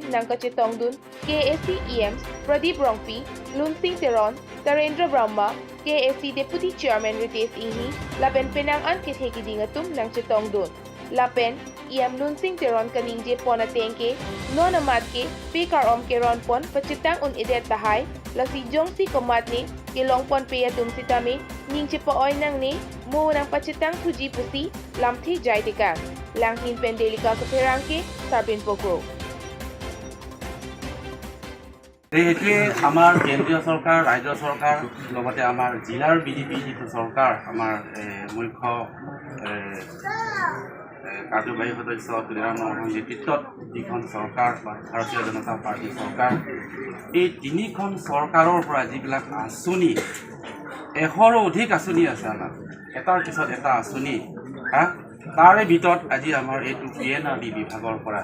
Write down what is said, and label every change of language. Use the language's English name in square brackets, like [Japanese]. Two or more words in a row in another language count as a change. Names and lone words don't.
[Karbi] nang kachitong dun KSC Pradeep Rongpi lunsing tiron Tarendra Brahma KSC Deputy Chairman Ritesh Inhi lapen penang an kitheki dingatum nang chitong dun lapen lunsing tiron kaningje pona tengke non amat ke pekar om ke ron pon pachitang un idet tahay lasi jong si komat ni kilong pon peya tum sitame ning chipa oy nang ni mo nang pachitang tuji pusi lamthi jai tika langhin pendelika ka perangke sarbin pokro [Assamese] এইটোৱে আমাৰ কেন্দ্ৰীয় চৰকাৰ ৰাজ্য চৰকাৰ লগতে আমাৰ জিলাৰ বিজেপি যিটো চৰকাৰ আমাৰ মুখ্য কাৰ্যবাহী সদস্য তুলিৰাম নৰসিংহৰ নেতৃত্বত যিখন চৰকাৰ বা ভাৰতীয় জনতা পাৰ্টীৰ চৰকাৰ এই তিনিখন চৰকাৰৰ পৰা যিবিলাক আঁচনি 100ৰো অধিক আঁচনি আছে আমাৰ এটাৰ পিছত এটা আঁচনি তাৰে ভিতৰত আজি আমাৰ এইটো PNRD বিভাগৰ পৰা